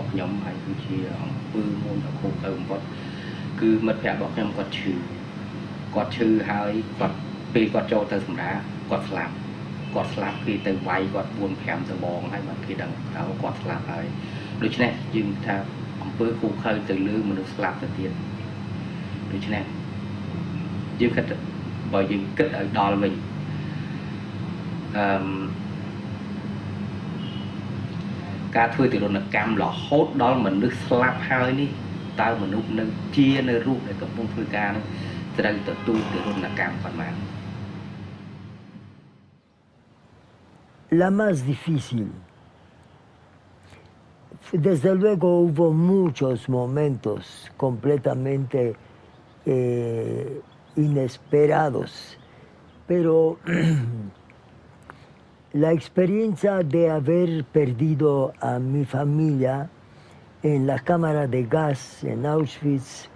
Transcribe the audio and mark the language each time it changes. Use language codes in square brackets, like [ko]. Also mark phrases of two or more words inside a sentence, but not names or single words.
[km] របស់ខ្ញុំហើយគឺជាអំពើមួយដ៏ឃោរឃៅបំផុតគឺមិត្តភ័ក្តិរបស់ខ្ញុំគាត់ឈឺហើយគាត់ពេលគាត់ចូលទៅសម្រាគាត់ស្លាប់គេទៅវាយគាត់ 4-5 ដងហើយបាទគេដឹងថាគាត់ស្លាប់ហើយដូច្នេះយើងថាអំពើឃោរឃៅទៅលើមនុស្សស្លាប់ទៅទៀតដូច្នេះយើងគិតបើយើងគិតឲ្យដល់វិញ ការធ្វើទារុណកម្មរហូតដល់មនុស្សស្លាប់ហើយនេះតើមនុស្សនៅជានៅរូបដែលកំពុងធ្វើការនោះត្រូវទទួលទារុណកម្មប៉ុន្មាន [es] La más difícil. Desde luego hubo muchos momentos completamente inesperados, pero la experiencia de haber perdido a mi familia en la cámara de gas en Auschwitz,